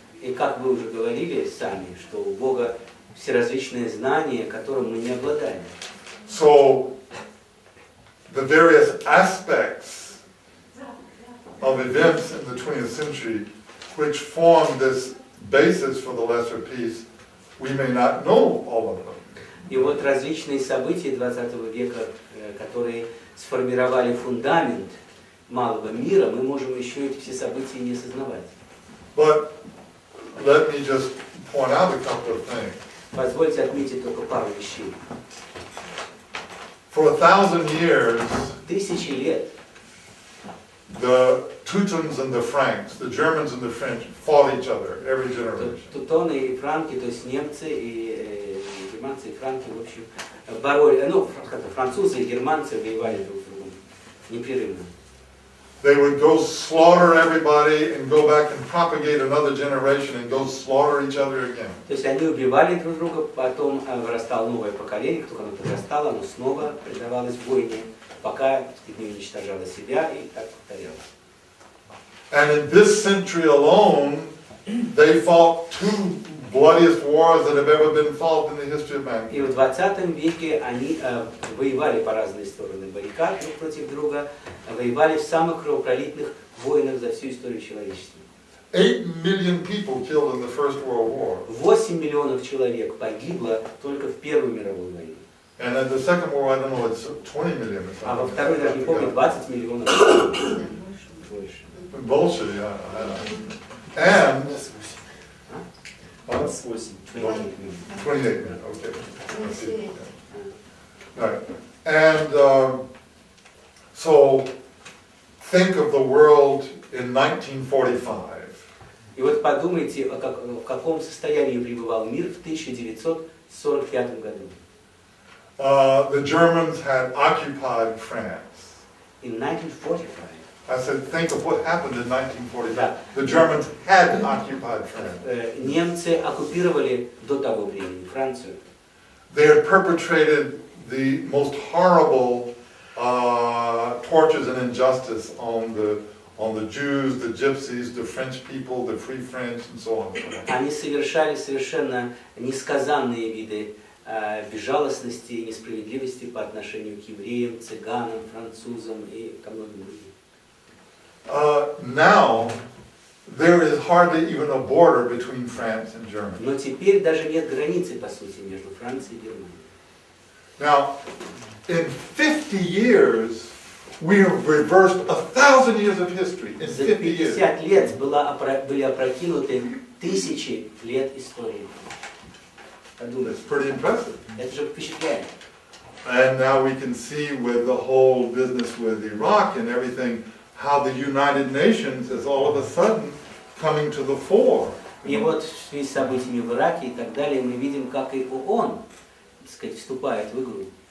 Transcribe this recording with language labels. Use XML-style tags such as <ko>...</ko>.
<ru>И как вы уже говорили сами, что у Бога все различные знания, которым мы не обладаем.</ru> <en>So the various aspects of events in the 20th century which form this basis for the lesser peace, we may not know all of them.</en> <ru>И вот различные события 20 века, которые сформировали фундамент малого мира, мы можем еще эти все события не осознавать.</ru> <en>But let me just point out a couple of things.</en> <ru>Позвольте отметить только пару вещей.</ru> <en>For 1000 years,</en> <ru>Тысячи лет</ru> <en>the Teutons and the Franks, the Germans and the French, fought each other every generation.</en> <ru>Теутоны и франки, то есть немцы и германцы и франки, в общем, боролись, французы и германцы воевали друг с другом непрерывно.</ru> <en>They would go slaughter everybody and go back and propagate another generation and go slaughter each other again.</en> <ru>То есть они убивали друг друга, потом вырастало новое поколение, только оно подрастало, оно снова предавалось войне, пока не уничтожало себя, и так повторялось.</ru> <en>And in this century alone, they fought two bloodiest wars that have ever been fought in the history of mankind.</en> <ru>И в 20 веке они воевали по разные стороны баррикад друг против друга, воевали в самых кровопролитных войнах за всю историю человечества.</ru> <en>8 million people killed in the First World War.</en> <ru>8 миллионов человек погибло только в Первую мировую войну.</ru> <en>And in the Second War, I don't know, it's 20 million or something.</en> <ru>А во второй, даже не помню, 20 миллионов. Больше.</ru> <en>Bullshit, yeah. I know. And 28 million, okay. Right. And So think of the world in 1945.</en> <ru>И вот подумайте, в каком состоянии пребывал мир в 1945 году.</ru> <en>The Germans had occupied France. In 1945. I said, think of what happened in 1945. The Germans had occupied France.</en> <ru>Немцы оккупировали до того времени Францию.</ru> <en>They had perpetrated the most horrible tortures and injustice on the Jews, the Gypsies, the French people, the Free French, and so on.</en> <ru>Они совершали совершенно несказанные виды безжалостности и несправедливости по отношению к евреям, цыганам, французам и ко многим другим.</ru> <en>Now, there is hardly even a border between France and Germany.</en> <ru>Но теперь даже нет границы, по сути, между Францией и Германией.</ru> <en>Now, in 50 years, we have reversed 1,000 years of history. In</en> <ru>За</ru> <en>50 years.</en> <ru>50 лет были опрокинуты тысячи лет истории.</ru> <en>That's pretty impressive.</en> <ru>Это же впечатляет.</ru> <en>And now we can see with the whole business with Iraq and everything, how the United Nations is all of a sudden coming to the fore.</en> <ru>И вот в связи с событиями в Ираке и так далее мы видим, как и ООН, так сказать, вступает в игру.</ru>